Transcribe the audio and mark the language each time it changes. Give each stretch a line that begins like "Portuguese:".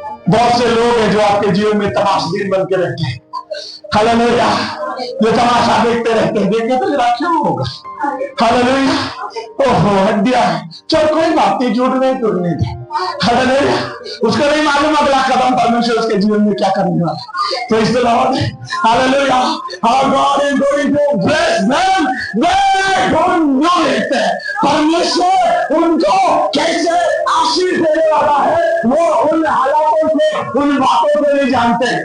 Hindi: बहुत से लोग हैं जो आपके जीवन में तमाशबीन बन के रहते हैं। हालेलुया। ये तमाशा देखते रहते हैं, देखते तो जरा क्यों होगा। हालेलुया। ओहो हड्डियां, चल कोई बात नहीं, जुड़ने टूटने दे। हालेलुया। उसको नहीं मालूम अगला कदम परमेश्वर उसके जीवन में क्या करने वाला।
English: praise the Lord
Hindi: hallelujah.
English: Our God is going to bless them. They don't know it.
Hindi: परमेश्वर उनको कैसे आशीष देने वाला है वो उन हालातों से, उन बातों को नहीं जानते।